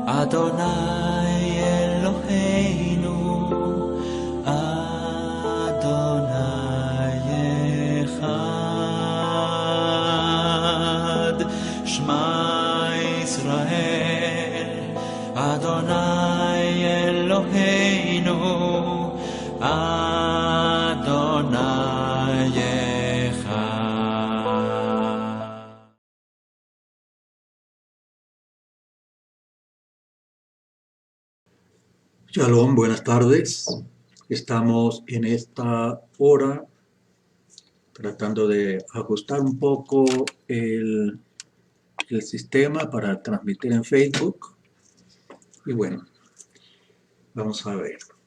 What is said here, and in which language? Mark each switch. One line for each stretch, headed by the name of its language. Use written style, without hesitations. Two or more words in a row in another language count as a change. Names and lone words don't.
Hebrew: אדוני אלוהינו, אדוני אחד, שמע ישראל, אדוני אלוהינו, אדוני אחד.
Spanish: Shalom, buenas tardes. Estamos en esta hora tratando de ajustar un poco el sistema para transmitir en Facebook. Y bueno, vamos a ver.